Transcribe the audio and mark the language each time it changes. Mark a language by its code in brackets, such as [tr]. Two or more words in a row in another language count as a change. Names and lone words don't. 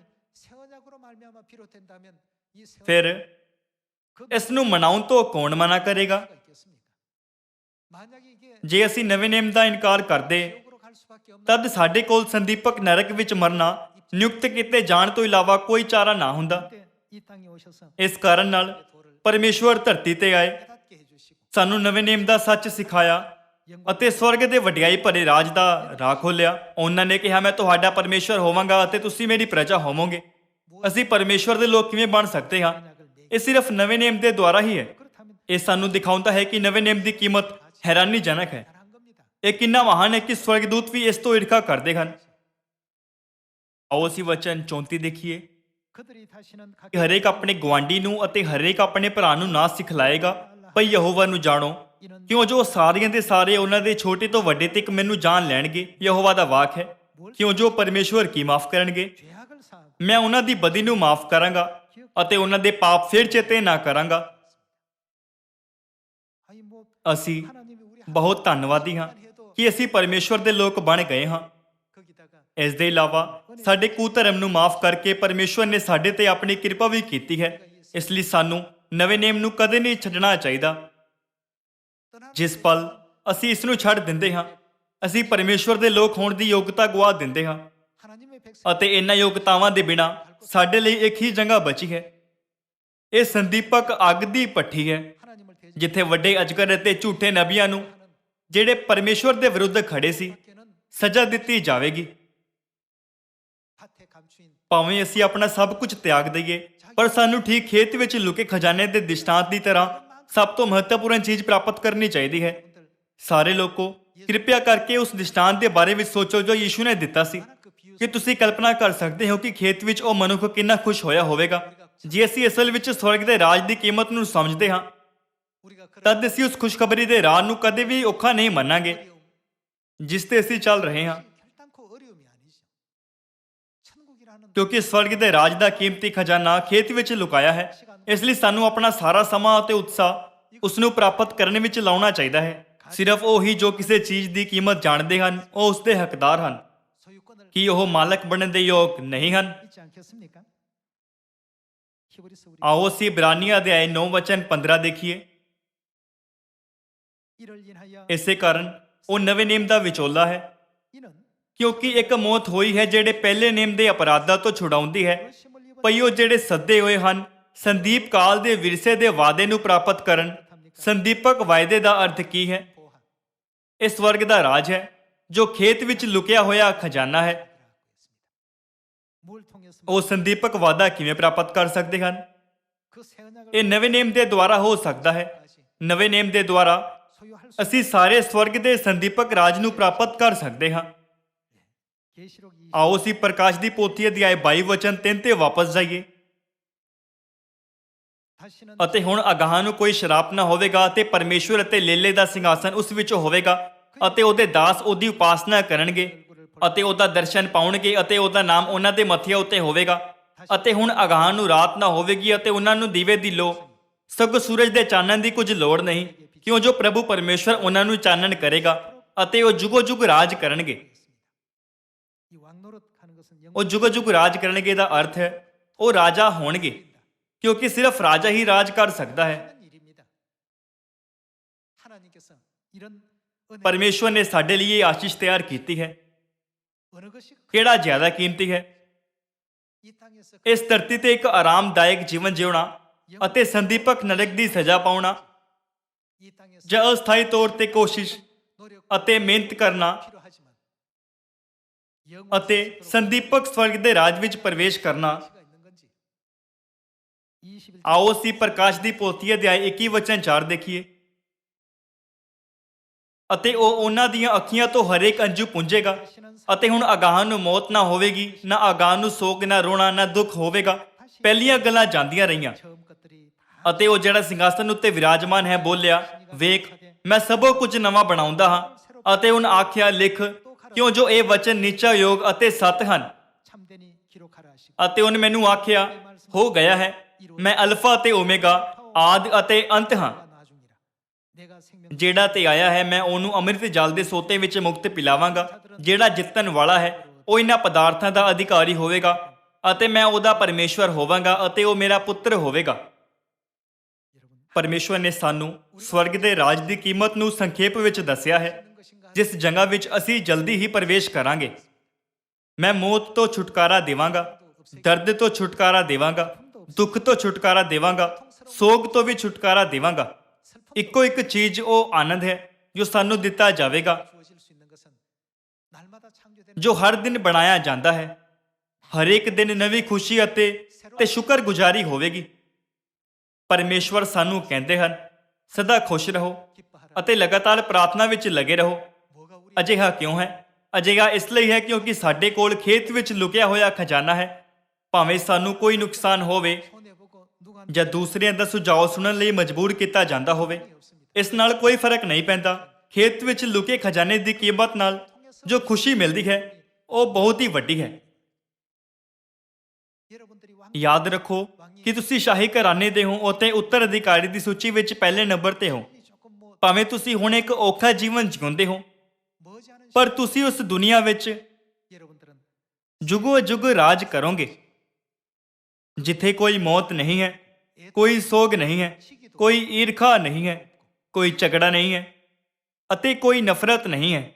[pa] ਫਿਰ ਇਸ ਨੂੰ ਮਨਾਉਣ ਤੋਂ ਕੌਣ ਮਨਾ ਕਰੇਗਾ? ਜੇ ਅਸੀਂ ਨਵੇਂ ਨੇਮ ਦਾ ਇਨਕਾਰ ਕਰਦੇ, ਤਦ ਸਾਡੇ ਕੋਲ ਸੰਦੀਪਕ ਨਰਕ ਵਿੱਚ ਮਰਨਾ ਨਿਯੁਕਤ ਕੀਤੇ ਜਾਣ ਤੋਂ ਇਲਾਵਾ ਕੋਈ ਚਾਰਾ ਨਾ ਹੁੰਦਾ। ਇਸ ਕਾਰਨ ਨਾਲ ਪਰਮੇਸ਼ਵਰ ਧਰਤੀ ਤੇ ਆਏ, [ko] 깨닫게 해주시고 [pa] ਸਾਨੂੰ ਨਵੇਂ ਨੇਮ ਦਾ ਸੱਚ ਸਿਖਾਇਆ ਅਤੇ ਸਵਰਗ ਦੇ ਵਡਿਆਈ ਭਰੇ ਰਾਜ ਦਾ ਰਾਹ ਖੋਲ੍ਹਿਆ। ਉਹਨਾਂ ਨੇ ਕਿਹਾ, ਮੈਂ ਤੁਹਾਡਾ ਪਰਮੇਸ਼ਵਰ ਹੋਵਾਂਗਾ ਅਤੇ ਤੁਸੀਂ ਮੇਰੀ ਪ੍ਰਜਾ ਹੋਵੋਗੇ। ਅਸੀਂ ਪਰਮੇਸ਼ਵਰ ਦੇ ਲੋਕ ਕਿਵੇਂ ਬਣ ਸਕਦੇ ਹਾਂ? ਇਹ ਸਿਰਫ ਨਵੇਂ ਨੇਮ ਦੇ ਦੁਆਰਾ ਹੀ ਹੈ। [ko] 그렇다면 [pa] ਇਹ ਸਾਨੂੰ ਦਿਖਾਉਂਦਾ ਹੈ ਕਿ ਨਵੇਂ ਨੇਮ ਦੀ ਕੀਮਤ ਹੈਰਾਨੀਜਨਕ ਹੈ। [ko] 대단한 겁니다. [pa] ਇਹ ਕਿੰਨਾ ਮਹਾਨ ਹੈ ਕਿ ਸਵਰਗਦੂਤ ਵੀ ਇਸ ਤੋਂ ਈਰਖਾ ਕਰਦੇ ਹਨ। ਆਓ ਅਸੀਂ ਵਚਨ 34 ਦੇਖੀਏ [ko] 그들이 다시는 [pa] ਕਿ ਹਰੇਕ ਆਪਣੇ ਗੁਆਂਢੀ ਨੂੰ ਅਤੇ ਹਰੇਕ ਆਪਣੇ ਭਰਾ ਨੂੰ ਨਾ ਸਿਖਲਾਏਗਾ, ਭਈ ਯਹੋਵਾ ਨੂੰ ਜਾਣੋ, ਕਿਉਂ ਜੋ ਸਾਰਿਆਂ ਦੇ ਸਾਰੇ ਉਹਨਾਂ ਦੇ ਛੋਟੇ ਤੋਂ ਵੱਡੇ ਤੱਕ ਮੈਨੂੰ ਜਾਣ ਲੈਣਗੇ। ਯਹੋਵਾ ਦਾ ਵਾਕ ਹੈ, ਕਿਉਂ ਜੋ ਪਰਮੇਸ਼ਵਰ ਕੀ ਮਾਫ ਕਰਨਗੇ। [ko] 죄악을 사하고 [pa] ਮੈਂ ਉਹਨਾਂ ਦੀ ਬਦੀ ਨੂੰ ਮਾਫ ਕਰਾਂਗਾ ਅਤੇ ਉਹਨਾਂ ਦੇ ਪਾਪ ਫਿਰ ਚੇਤੇ ਨਾ ਕਰਾਂਗਾ। [ko] 아니 뭐 [pa] ਅਸੀਂ [ko] 하나님이 우리 [pa] ਬਹੁਤ ਧੰਨਵਾਦੀ ਹਾਂ ਕਿ ਅਸੀਂ ਪਰਮੇਸ਼ਵਰ ਦੇ ਲੋਕ ਬਣ ਗਏ ਹਾਂ। [ko] 거기다가 [pa] ਇਸ ਦੇ ਇਲਾਵਾ ਸਾਡੇ ਕੁਧਰਮ ਨੂੰ ਮਾਫ ਕਰਕੇ ਪਰਮੇਸ਼ਵਰ ਨੇ ਸਾਡੇ ਤੇ ਆਪਣੀ ਕਿਰਪਾ ਵੀ ਕੀਤੀ ਹੈ। ਇਸ ਲਈ ਸਾਨੂੰ ਨਵੇਂ ਨੇਮ ਨੂੰ ਕਦੇ ਨਹੀਂ ਛੱਡਣਾ ਚਾਹੀਦਾ। ਜਿਸ ਪਲ ਅਸੀਂ ਇਸ ਨੂੰ ਛੱਡ ਦਿੰਦੇ ਹਾਂ, ਅਸੀਂ ਪਰਮੇਸ਼ਵਰ ਦੇ ਲੋਕ ਹੋਣ ਦੀ ਯੋਗਤਾ ਗਵਾ ਦਿੰਦੇ ਹਾਂ [ko] 하나님의 백성 [pa] ਅਤੇ ਇਹਨਾਂ ਯੋਗਤਾਵਾਂ ਦੇ ਬਿਨਾਂ ਸਾਡੇ ਲਈ ਇੱਕ ਹੀ ਜਗ੍ਹਾ ਬਚੀ ਹੈ। ਇਹ ਸੰਦੀਪਕ ਅੱਗ ਦੀ ਭੱਠੀ ਹੈ, [ko] 하나님을 대적하는 [pa] ਜਿੱਥੇ ਵੱਡੇ ਅਜਗਰ ਅਤੇ ਝੂਠੇ ਨਬੀਆਂ ਨੂੰ, ਜਿਹੜੇ ਪਰਮੇਸ਼ਵਰ ਦੇ ਵਿਰੁੱਧ ਖੜੇ ਸੀ, [ko] 밖에는 [pa] ਸਜ਼ਾ ਦਿੱਤੀ ਜਾਵੇਗੀ। [ko] 밭에 감추인 [pa] ਭਾਵੇਂ ਅਸੀਂ ਆਪਣਾ ਸਭ ਕੁਝ ਤਿਆਗ ਦਈਏ, ਪਰ ਸਾਨੂੰ ਠੀਕ ਖੇਤ ਵਿੱਚ ਲੁਕੇ ਖਜ਼ਾਨੇ ਦੇ ਦ੍ਰਿਸ਼ਟਾਂਤ ਦੀ ਤਰ੍ਹਾਂ ਸਭ ਤੋਂ ਮਹੱਤਵਪੂਰਨ ਚੀਜ਼ ਪ੍ਰਾਪਤ ਕਰਨੀ ਚਾਹੀਦੀ ਹੈ। [ko] 분들 [pa] ਸਾਰੇ ਲੋਕੋ, ਕਿਰਪਾ ਕਰਕੇ ਉਸ ਦ੍ਰਿਸ਼ਟਾਂਤ ਦੇ ਬਾਰੇ ਵਿੱਚ ਸੋਚੋ ਜੋ ਯੀਸ਼ੂ ਨੇ ਦਿੱਤਾ ਸੀ। [ko] 하나 그 비유 [pa] ਕਿ ਤੁਸੀਂ ਕਲਪਨਾ ਕਰ ਸਕਦੇ ਹੋ ਕਿ ਖੇਤ ਵਿੱਚ ਉਹ ਮਨੁੱਖ ਕਿੰਨਾ ਖੁਸ਼ ਹੋਇਆ ਹੋਵੇਗਾ। ਜੇ ਅਸੀਂ ਅਸਲ ਵਿੱਚ ਸਵਰਗ ਦੇ ਰਾਜ ਦੀ ਕੀਮਤ ਨੂੰ ਸਮਝਦੇ ਹਾਂ, [ko] 우리가 그런 [pa] ਤਦ ਅਸੀਂ ਉਸ ਖੁਸ਼ਖਬਰੀ ਦੇ ਰਾਹ ਨੂੰ ਕਦੇ ਵੀ ਔਖਾ ਨਹੀਂ ਮੰਨਾਂਗੇ [ko] 어려움 [pa] ਜਿਸ ਤੇ ਅਸੀਂ ਚੱਲ ਰਹੇ ਹਾਂ, [ko] 결단코 어려움이 아니죠. 천국이라는 [pa] ਕਿਉਂਕਿ ਸਵਰਗ ਦੇ ਰਾਜ ਦਾ ਕੀਮਤੀ ਖਜ਼ਾਨਾ ਖੇਤ ਵਿੱਚ ਲੁਕਾਇਆ ਹੈ। ਇਸ ਲਈ ਸਾਨੂੰ ਆਪਣਾ ਸਾਰਾ ਸਮਾਂ ਅਤੇ ਉਤਸ਼ਾਹ ਉਸ ਨੂੰ ਪ੍ਰਾਪਤ ਕਰਨ ਵਿੱਚ ਲਾਉਣਾ ਚਾਹੀਦਾ ਹੈ। ਸਿਰਫ ਉਹੀ ਜੋ ਕਿਸੇ ਚੀਜ਼ ਦੀ ਕੀਮਤ ਜਾਣਦੇ ਹਨ, ਉਹ ਉਸ ਦੇ ਹੱਕਦਾਰ ਹਨ। [ko] 소유권을 [pa] ਕੀ ਉਹ ਮਾਲਕ ਬਣਨ ਦੇ ਯੋਗ ਨਹੀਂ ਹਨ? [ko] 잊지 않겠습니까? 히브리서 우리 [pa] ਆਓ ਅਸੀਂ ਇਬਰਾਨੀਆਂ ਅਧਿਆਇ 9 ਵਚਨ 15 ਦੇਖੀਏ। [ko] 이를 인하여 [pa] ਇਸੇ ਕਾਰਨ ਉਹ ਨਵੇਂ ਨੇਮ ਦਾ ਵਿਚੋਲਾ ਹੈ, [ko] 이는 [pa] ਕਿਉਂਕਿ ਇੱਕ ਮੌਤ ਹੋਈ ਹੈ ਜਿਹੜੇ ਪਹਿਲੇ ਨੇਮ ਦੇ ਅਪਰਾਧਾਂ ਤੋਂ ਛੁਡਾਉਂਦੀ ਹੈ, [ko] 열심을 입은 [pa] ਭਈ ਉਹ ਜਿਹੜੇ ਸੱਦੇ ਹੋਏ ਹਨ ਸੰਦੀਪ ਕਾਲ ਦੇ ਵਿਰਸੇ ਦੇ ਵਾਅਦੇ ਨੂੰ ਪ੍ਰਾਪਤ ਕਰਨ। ਸੰਦੀਪਕ ਵਾਅਦੇ ਦਾ ਅਰਥ ਕੀ ਹੈ? [ko] 보한 [pa] ਇਹ ਸਵਰਗ ਦਾ ਰਾਜ ਹੈ ਜੋ ਖੇਤ ਵਿੱਚ ਲੁਕਿਆ ਹੋਇਆ ਖਜ਼ਾਨਾ ਹੈ। [ko] 뭘 통해서 [pa] ਉਹ ਸੰਦੀਪਕ ਵਾਅਦਾ ਕਿਵੇਂ ਪ੍ਰਾਪਤ ਕਰ ਸਕਦੇ ਹਨ? [ko] 그 새 언약을 [pa] ਇਹ ਨਵੇਂ ਨੇਮ ਦੇ ਦੁਆਰਾ ਹੋ ਸਕਦਾ ਹੈ। ਨਵੇਂ ਨੇਮ ਦੇ ਦੁਆਰਾ [ko] 소유할 수 [pa] ਅਸੀਂ ਸਾਰੇ ਸਵਰਗ ਦੇ ਸੰਦੀਪਕ ਰਾਜ ਨੂੰ ਪ੍ਰਾਪਤ ਕਰ ਸਕਦੇ ਹਾਂ। [ko] 계시록 20 [pa] ਆਓ ਅਸੀਂ ਪ੍ਰਕਾਸ਼ ਦੀ ਪੋਥੀ ਅਧਿਆਇ 22 ਵਚਨ 3 ਤੇ ਵਾਪਸ ਜਾਈਏ। [ko] 다시는 [pa] ਅਤੇ ਹੁਣ ਅਗਾਹਾਂ ਨੂੰ ਕੋਈ ਸ਼ਰਾਪ ਨਾ ਹੋਵੇਗਾ ਅਤੇ ਪਰਮੇਸ਼ਵਰ ਅਤੇ ਲੇਲੇ ਦਾ ਸਿੰਘਾਸਨ ਉਸ ਵਿੱਚ ਹੋਵੇਗਾ ਅਤੇ ਉਹਦੇ ਦਾਸ ਉਹਦੀ ਉਪਾਸਨਾ ਕਰਨਗੇ ਅਤੇ ਉਹਦਾ ਦਰਸ਼ਨ ਪਾਉਣਗੇ ਅਤੇ ਉਹਦਾ ਨਾਮ ਉਹਨਾਂ ਦੇ ਮੱਥਿਆਂ ਉੱਤੇ ਹੋਵੇਗਾ। ਅਤੇ ਹੁਣ ਅਗਾਹਾਂ ਨੂੰ ਰਾਤ ਨਾ ਹੋਵੇਗੀ ਅਤੇ ਉਹਨਾਂ ਨੂੰ ਦੀਵੇ ਦੀ ਲੋ, ਸਗੋਂ ਸੂਰਜ ਦੇ ਚਾਨਣ ਦੀ ਕੁਝ ਲੋੜ ਨਹੀਂ, ਕਿਉਂ ਜੋ ਪ੍ਰਭੂ ਪਰਮੇਸ਼ਵਰ ਉਹਨਾਂ ਨੂੰ ਚਾਨਣ ਕਰੇਗਾ ਅਤੇ ਉਹ ਜੁਗੋ ਜੁਗ ਰਾਜ ਕਰਨਗੇ। [ko] 이 왕노릇 하는 것은 [pa] ਉਹ ਜੁਗੋ ਜੁਗ ਰਾਜ ਕਰਨਗੇ ਦਾ ਅਰਥ ਹੈ ਉਹ ਰਾਜਾ ਹੋਣਗੇ, ਕਿਉਂਕਿ ਸਿਰਫ ਰਾਜਾ ਹੀ ਰਾਜ ਕਰ ਸਕਦਾ ਹੈ। [ko] 영원한 일입니다. 하나님께서 이런 은혜 [pa] ਪਰਮੇਸ਼ਵਰ ਨੇ ਸਾਡੇ ਲਈ ਇਹ ਆਸ਼ੀਸ਼ ਤਿਆਰ ਕੀਤੀ ਹੈ। [ko] 어느 것이 [pa] ਕਿਹੜਾ ਜ਼ਿਆਦਾ ਕੀਮਤੀ ਹੈ? [ko] 이 땅에서 [pa] ਇਸ ਧਰਤੀ ਤੇ ਇੱਕ ਆਰਾਮਦਾਇਕ ਜੀਵਨ ਜਿਉਣਾ ਅਤੇ ਸੰਦੀਪਕ ਨਰਕ ਦੀ ਸਜ਼ਾ ਪਾਉਣਾ, [ko] 이 땅에서 [pa] ਜਾਂ ਅਸਥਾਈ ਤੌਰ ਤੇ ਕੋਸ਼ਿਸ਼ [ko] 노력 [pa] ਅਤੇ ਮਿਹਨਤ ਕਰਨਾ [ko] 필요하지만 [pa] ਅਤੇ ਸੰਦੀਪਕ ਸਵਰਗ ਦੇ ਰਾਜ ਵਿੱਚ ਪ੍ਰਵੇਸ਼ ਕਰਨਾ। [ko] 시가 있는 건지 21 [pa] ਆਓ ਅਸੀਂ ਪ੍ਰਕਾਸ਼ ਦੀ ਪੋਥੀ ਅਧਿਆਇ 21 ਵਚਨ 4 ਦੇਖੀਏ। ਅਤੇ ਉਹ ਉਹਨਾਂ ਦੀਆਂ ਅੱਖੀਆਂ ਤੋਂ ਹਰੇਕ ਅੰਜੂ ਪੁੰਝੇਗਾ ਅਤੇ ਹੁਣ ਅਗਾਹਾਂ ਨੂੰ ਮੌਤ ਨਾ ਹੋਵੇਗੀ, ਨਾ ਅਗਾਹਾਂ ਨੂੰ ਸੋਗ, ਨਾ ਰੋਣਾ, ਨਾ ਦੁੱਖ ਹੋਵੇਗਾ। ਪਹਿਲੀਆਂ ਗੱਲਾਂ ਜਾਂਦੀਆਂ ਰਹੀਆਂ। [ko] 처음 것들이 다 [pa] ਅਤੇ ਉਹ ਜਿਹੜਾ ਸਿੰਘਾਸਨ ਉੱਤੇ ਵਿਰਾਜਮਾਨ ਹੈ ਬੋਲਿਆ, ਵੇਖ ਮੈਂ ਸਭੋ ਕੁਝ ਨਵਾਂ ਬਣਾਉਂਦਾ ਹਾਂ। ਅਤੇ ਉਹਨ ਆਖਿਆ, ਲਿਖ, ਕਿਉਂ ਜੋ ਇਹ ਵਚਨ ਨਿਸ਼ਚੈ ਯੋਗ ਅਤੇ ਸੱਤ ਹਨ। [ko] 참되니 기록하라 하시고 [pa] ਅਤੇ ਉਹਨ ਮੈਨੂੰ ਆਖਿਆ, ਹੋ ਗਿਆ ਹੈ, ਮੈਂ ਅਲਫਾ ਅਤੇ ਓਮੇਗਾ, ਆਦ ਅਤੇ ਅੰਤ ਹਾਂ। [ko] 나중이라 내가 생명 [pa] ਜਿਹੜਾ ਤੇ ਆਇਆ ਹੈ ਮੈਂ ਉਹਨੂੰ ਅੰਮ੍ਰਿਤ ਜਲ ਦੇ ਸੋਤੇ ਵਿੱਚ ਮੁਕਤ ਪਿਲਾਵਾਂਗਾ। ਜਿਹੜਾ ਜਿੱਤਣ ਵਾਲਾ ਹੈ ਉਹ ਇਹਨਾਂ ਪਦਾਰਥਾਂ ਦਾ ਅਧਿਕਾਰੀ ਹੋਵੇਗਾ ਅਤੇ ਮੈਂ ਉਹਦਾ ਪਰਮੇਸ਼ਵਰ ਹੋਵਾਂਗਾ ਅਤੇ ਉਹ ਮੇਰਾ ਪੁੱਤਰ ਹੋਵੇਗਾ। [ko] 여러분 [pa] ਪਰਮੇਸ਼ਵਰ ਨੇ ਸਾਨੂੰ ਸਵਰਗ ਦੇ ਰਾਜ ਦੀ ਕੀਮਤ ਨੂੰ ਸੰਖੇਪ ਵਿੱਚ ਦੱਸਿਆ ਹੈ, [ko] 있는 것인가 [pa] ਜਿਸ ਜਗ੍ਹਾ ਵਿੱਚ ਅਸੀਂ ਜਲਦੀ ਹੀ ਪ੍ਰਵੇਸ਼ ਕਰਾਂਗੇ। ਮੈਂ ਮੌਤ ਤੋਂ ਛੁਟਕਾਰਾ ਦੇਵਾਂਗਾ, ਦਰਦ ਤੋਂ ਛੁਟਕਾਰਾ ਦੇਵਾਂਗਾ, ਦੁੱਖ ਤੋਂ ਛੁਟਕਾਰਾ ਦੇਵਾਂਗਾ ਸੋਗ ਤੋਂ ਵੀ ਛੁਟਕਾਰਾ ਦੇਵਾਂਗਾ। ਇੱਕੋ ਇੱਕ ਚੀਜ਼ ਉਹ ਆਨੰਦ ਹੈ ਜੋ ਸਾਨੂੰ ਦਿੱਤਾ ਜਾਵੇਗਾ, [ko] 주어질 수 있는 것은 날마다 창조되는 [pa] ਜੋ ਹਰ ਦਿਨ ਬਣਾਇਆ ਜਾਂਦਾ ਹੈ। ਹਰੇਕ ਦਿਨ ਨਵੀਂ ਖੁਸ਼ੀ ਅਤੇ ਸ਼ੁਕਰਗੁਜ਼ਾਰੀ ਹੋਵੇਗੀ। ਪਰਮੇਸ਼ਵਰ ਸਾਨੂੰ ਕਹਿੰਦੇ ਹਨ, ਸਦਾ ਖੁਸ਼ ਰਹੋ [ko] 기뻐하라. [pa] ਅਤੇ ਲਗਾਤਾਰ ਪ੍ਰਾਰਥਨਾ ਵਿੱਚ ਲੱਗੇ ਰਹੋ। [ko] 뭐가 우리 [pa] ਅਜਿਹਾ ਕਿਉਂ ਹੈ? ਅਜਿਹਾ ਇਸ ਲਈ ਹੈ ਕਿਉਂਕਿ ਸਾਡੇ ਕੋਲ ਖੇਤ ਵਿੱਚ ਲੁਕਿਆ ਹੋਇਆ ਖਜ਼ਾਨਾ ਹੈ। ਭਾਵੇਂ ਸਾਨੂੰ ਕੋਈ ਨੁਕਸਾਨ ਹੋਵੇ [ko] 손해 보고 누가 [pa] ਜਾਂ ਦੂਸਰਿਆਂ ਦਾ ਸੁਝਾਅ ਸੁਣਨ ਲਈ ਮਜਬੂਰ ਕੀਤਾ ਜਾਂਦਾ ਹੋਵੇ, ਇਸ ਨਾਲ ਕੋਈ ਫਰਕ ਨਹੀਂ ਪੈਂਦਾ। ਖੇਤ ਵਿੱਚ ਲੁਕੇ ਖਜ਼ਾਨੇ ਦੀ ਕੀਮਤ ਨਾਲ ਜੋ ਖੁਸ਼ੀ ਮਿਲਦੀ ਹੈ ਉਹ ਬਹੁਤ ਹੀ ਵੱਡੀ ਹੈ। [ko] 여러분들이 왕 [pa] ਯਾਦ ਰੱਖੋ ਕਿ ਤੁਸੀਂ ਸ਼ਾਹੀ ਘਰਾਣੇ ਦੇ ਹੋ ਅਤੇ ਉੱਤਰਾਧਿਕਾਰੀ ਦੀ ਸੂਚੀ ਵਿੱਚ ਪਹਿਲੇ ਨੰਬਰ ਤੇ ਹੋ। [ko] 조금 뭐 [pa] ਭਾਵੇਂ ਤੁਸੀਂ ਹੁਣ ਇੱਕ ਔਖਾ ਜੀਵਨ ਜਿਉਂਦੇ ਹੋ, [ko] 머지 않은 [pa] ਪਰ ਤੁਸੀਂ ਉਸ ਦੁਨੀਆ ਵਿੱਚ [ko] 여러분들은 [pa] ਜੁਗੋ ਜੁਗ ਰਾਜ ਕਰੋਗੇ, ਜਿੱਥੇ ਕੋਈ ਮੌਤ ਨਹੀਂ ਹੈ, ਕੋਈ ਸੋਗ ਨਹੀਂ ਹੈ, ਕੋਈ ਈਰਖਾ ਨਹੀਂ ਹੈ, ਕੋਈ ਝਗੜਾ ਨਹੀਂ ਹੈ ਅਤੇ ਕੋਈ ਨਫ਼ਰਤ ਨਹੀਂ ਹੈ।